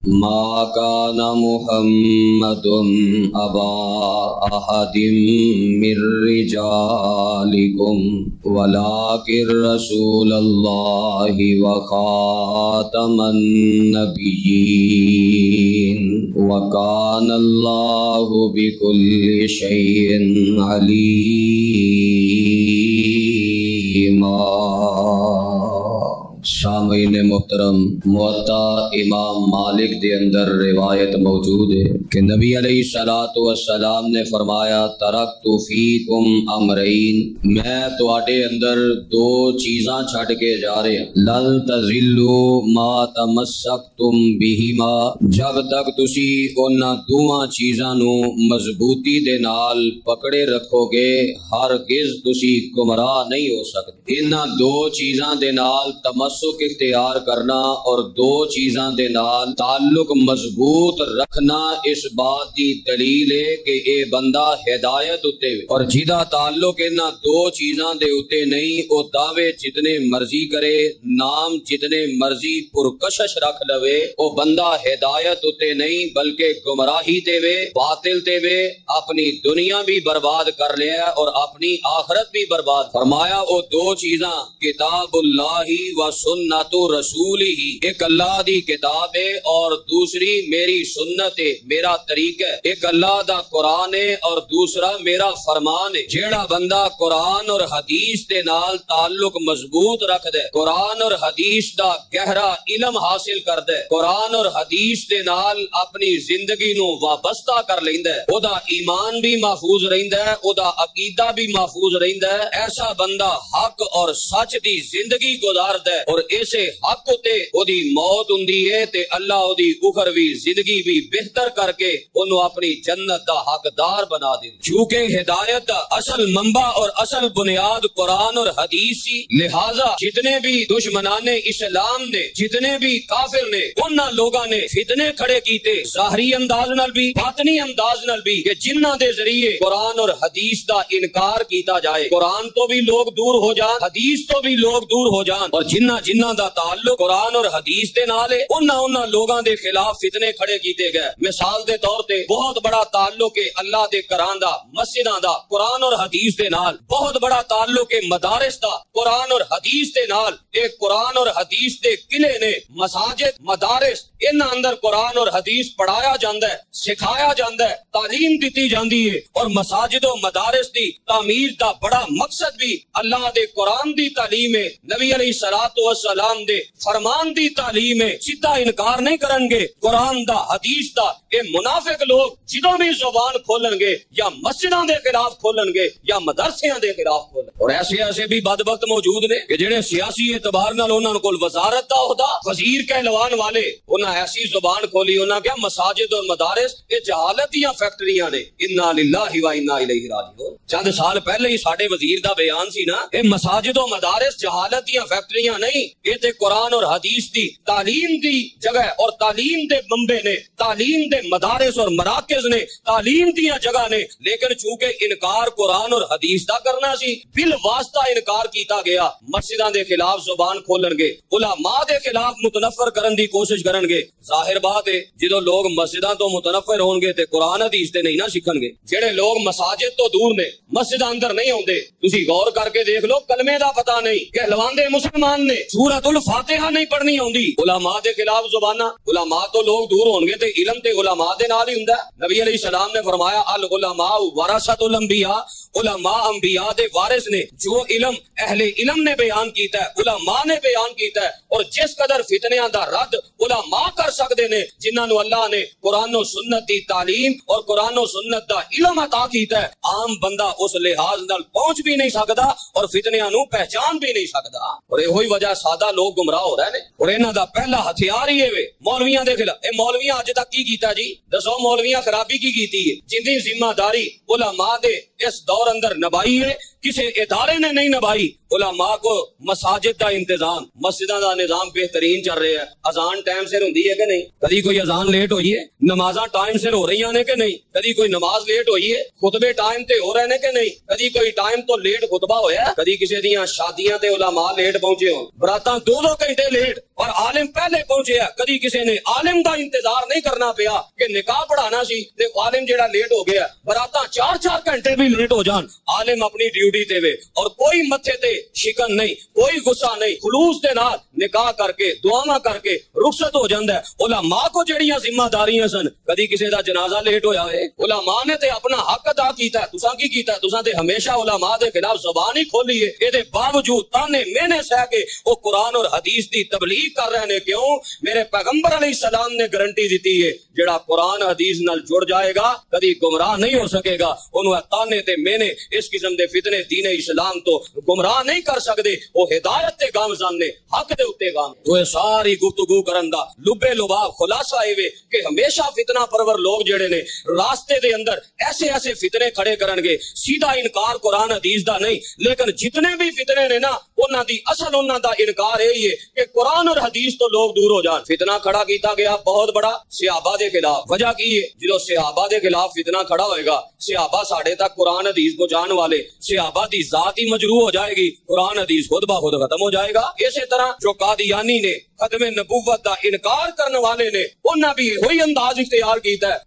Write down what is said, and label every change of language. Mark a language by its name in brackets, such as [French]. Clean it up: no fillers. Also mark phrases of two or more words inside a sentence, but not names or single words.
[Arabic] ما كان محمد أبا أحد من رجالكم ولكن رسول الله وخاتم النبيين وكان الله بكل شيء عليما۔ [Punjabi] سامعین محترم، موطا امام مالک دے اندر روایت موجود ہے کہ نبی علیہ الصلوۃ والسلام نے فرمایا [Arabic] ترکت فیکم امرین، [Punjabi] میں تواڈے اندر دو چیزاں چھڈ کے جا رہا ہوں، [Arabic] لن تضلوا ما تمسکتم بہما، [Punjabi] جب تک تسی انہاں دوواں چیزاں نو مضبوطی دے نال پکڑے رکھو گے ہرگز تسی گمراہ نہیں ہو سکتے۔ انہاں دو چیزاں دے نال تمسک اختیار کرنا اور دو چیزاں دے نال تعلق مضبوط رکھنا اس بات دی دلیل ہے کہ اے بندہ ہدایت اتے اور جدا تعلق انہاں دو چیزاں دے اتے نہیں، او دعوے جتنے مرضی کرے، نام جتنے مرضی پرکشش رکھ لوے، او بندہ ہدایت اتے نہیں بلکہ گمراہی تے وے، باطل تے وے، [Urdu] اپنی دنیا بھی برباد کر لیا اور اپنی آخرت بھی برباد۔ [Punjabi] فرمایا او دو چیزاں کتاب اللہ و سنت رسول ہی، ایک اللہ دی کتاب ہے اور دوسری میری سنت ہے، میرا طریقہ ہے، ایک اللہ دا قرآن ہے اور دوسرا میرا فرمان ہے۔ جیڑا بندہ قرآن اور حدیث دے نال تعلق مضبوط رکھ دے، قرآن اور حدیث دا گہرا علم حاصل کر دے، قرآن اور حدیث دے نال اپنی زندگی نو وابستہ کر لیندا ہے، او دا ایمان بھی محفوظ رہندا ہے، او دا عقیدہ بھی محفوظ رہندا ہے، ایسا بندہ حق اور سچ دی زندگی گزار دے اور اسے حق تے او دی موت ہوندی ہے تے اللہ او دی اخروی زندگی بھی بہتر کر کے انہوں اپنی جنت دا حقدار بنا دے۔ چونکہ ہدایت دا اصل منبع اور اصل بنیاد قرآن اور حدیث سی، لہذا جتنے بھی دشمنان اسلام نے، جتنے بھی کافر نے، انہاں لوگاں نے فتنے کھڑے کیتے ظاہری انداز نال بھی باطنی انداز نال بھی کہ جنہاں دے ذریعے قرآن اور حدیث دا انکار کیتا جائے، قرآن تو بھی لوگ دور ہو جان، حدیث تو بھی لوگ دور ہو جان، اور جنہ دا تعلق قرآن اور حدیث دے نال ہے انہاں لوگاں دے خلاف فتنے کھڑے کیتے گئے۔ مثال دے طور تے بہت بڑا تعلق ہے اللہ دے گھراں دا، مسجداں دا قرآن اور حدیث دے نال، بہت بڑا تعلق ہے مدارس دا قرآن اور حدیث دے نال۔ ایک قرآن اور حدیث دے قلعے نے، مساجد، مدارس، انہاں اندر قرآن اور حدیث پڑھایا جاندا ہے، سکھایا جاندا ہے، تعلیم دتی جاندی ہے، اور مساجد و مدارس دی تعمیر دا بڑا مقصد بھی اللہ دے قرآن دی تعلیم ہے، نبی علیہ الصلوۃ والسلام دے فرمان دی تعلیم ہے۔ سیدھا انکار نہیں کرن گے قرآن دا، حدیث دا۔ اے منافق لوگ جدوں بھی زبان کھولن گے یا مسجداں دے خلاف کھولن گے یا مدرسیاں دے خلاف کھولن گے، اور ایسے بھی بدبخت موجود نے کہ جڑے سیاسی اعتبار نال انہاں کول وزارت دا عہدہ، وزیر کہلوان والے، انہاں ایسی زبان کھولی، انہاں کہا مساجد اور مدارس یہ جہالت دیاں فیکٹریاں نے، [Arabic] انا للہ و انا الیہ راجعون۔ [Punjabi] چند سال پہلے ہی ساڈے وزیر دا بیان سی نا، اے مساجد و مدارس جہالت دیاں فیکٹریاں نہیں، یہ تے قرآن اور حدیث دی تعلیم دی جگہ اور تعلیم دے منبع نے، تعلیم دے مدارس اور مراکز نے، تعلیم دیاں جگہ نے، لیکن چونکہ انکار قرآن اور حدیث دا کرنا سی، بالواسطہ انکار کیتا گیا۔ مسجداں دے خلاف زبان کھولن گے، علماء دے خلاف متنفر کرن دی کوشش کرن گے۔ ظاہر بات ہے جدو لوگ مسجداں تو متنفر ہون گے تے قرآن حدیث تے نہیں نہ سیکھن گے۔ جڑے لوگ مساجد تو دور نے، مسجداں اندر نہیں ہوندے، تسی غور کر کے دیکھ لو، کلمے دا پتہ نہیں، کہلواندے مسلمان نے، سورۃ الفاتحہ نہیں پڑھنی ہوندی، علماء دے خلاف زباناں۔ علماء تو لوگ دور ہون گے تے علم تے علماء دے نال ہی ہوندا ہے۔ نبی علیہ السلام نے فرمایا [Arabic] العلماء ورثۃ الانبیاء، [Punjabi] علماء انبیاء دے وارث نے۔ جو علم اہل علم نے بیان کیتا ہے، علماء نے بیان کیتا ہے، اور جس قدر فتنیاں دا رد علماء کر سکتے نے، جنہاں نو اللہ نے قرآن و سنت دی تعلیم اور قرآن و سنت دا علم عطا کیتا ہے، عام بندہ اس لحاظ نال پہنچ بھی نہیں سکدا اور فتنیاں نو پہچان بھی نہیں سکدا، اور یہ ہوئی وجہ سادہ لوگ گمراہ ہو رہے ہیں۔ اور انہاں دا پہلا ہتھیار ہی ہے مولویاں دے خلاف۔ اے مولویاں اج تک کی کیتا جی؟ دسو مولویاں خرابی کی کیتی ہے؟ جن دی ذمہ داری علماء دے اس دور اندر نبھائی ہے، کسی ادارے نے نہیں نبھائی۔ علماء کو مساجد دا انتظام، مسجداں دا نظام بہترین چل رہا ہے۔ اذان ٹائم سے ہوندی ہے کہ نہیں؟ کدی کوئی اذان لیٹ ہوئی ہے؟ نمازاں ٹائم سے ہو رہی ہیں کہ نہیں؟ کدی کوئی نماز لیٹ ہوئی ہے؟ خطبے ٹائم تے ہو رہے ہیں کہ نہیں؟ کدی کوئی ٹائم تو لیٹ خطبہ ہویا ہے؟ کدی کسی دیاں شادیاں تے علماء لیٹ پہنچے ہوں، براتاں 2 گھنٹے لیٹ اور عالم پہلے پہنچے ہے۔ کدی کسی نے عالم دا انتظار نہیں کرنا پیا کہ نکاح پڑھانا سی تے عالم جیڑا لیٹ ہو گیا، براتاں 4 گھنٹے بھی لیٹ ہو جان، عالم اپنی ڈیوٹی تے وے اور کوئی متھے تے شکن نہیں، کوئی غصہ نہیں، خلوص دے نال نکاح کر کے دعاواں کر کے رخصت ہو جاندا ہے۔ علماء کو جڑیاں ذمہ داریاں سن، کدی کسی دا جنازہ لیٹ ہویا ہے؟ علماء نے تے اپنا حق ادا کیتا ہے۔ تساں کی کیتا ہے؟ تساں تے ہمیشہ علماء دے خلاف زبان ہی کھولی ہے۔ اے دے باوجود تانے مینے سہ کے وہ قرآن اور حدیث دی تبلیغ کر رہے ہیں۔ کیوں؟ میرے پیغمبر علیہ السلام نے گارنٹی دیتی ہے جڑا قرآن حدیث نال جڑ جائے گا کدی گمراہ نہیں ہو سکے گا۔ انہوں تانے تے مینے اس قسم دے فتنے دین اسلام تو گمراہ نہیں کر سکتے۔ وہ ہدایت تے گامزن نے، حق دے اتے گام۔ وہ ساری گفتگو کرن دا لبے لباب خلاصہ اے کہ ہمیشہ فتنہ پرور لوگ جڑے نے راستے دے اندر ایسے ایسے فتنے کھڑے کرن گے، سیدھا انکار قرآن حدیث دا نہیں، لیکن جتنے بھی فتنے نے نا انہاں دی اصل انہاں دا انکار یہی ہے کہ قرآن اور حدیث تو لوگ دور ہو جان۔ فتنہ کھڑا کیتا گیا بہت بڑا صحابہ دے خلاف۔ وجہ کی ہے؟ جدو صحابہ دے خلاف فتنہ کھڑا ہوئے گا، صحابہ ساڑھے تک قرآن حدیث کو جان والے، صحابہ دی ذات ہی مجروح ہو جائے گی، قرآن حدیث خود بخود ختم ہو جائے گا۔ اسی طرح جو قادیانی نے ختم نبوت دا انکار کرنے والے نے انہاں بھی وہی انداز اختیار کیتا ہے۔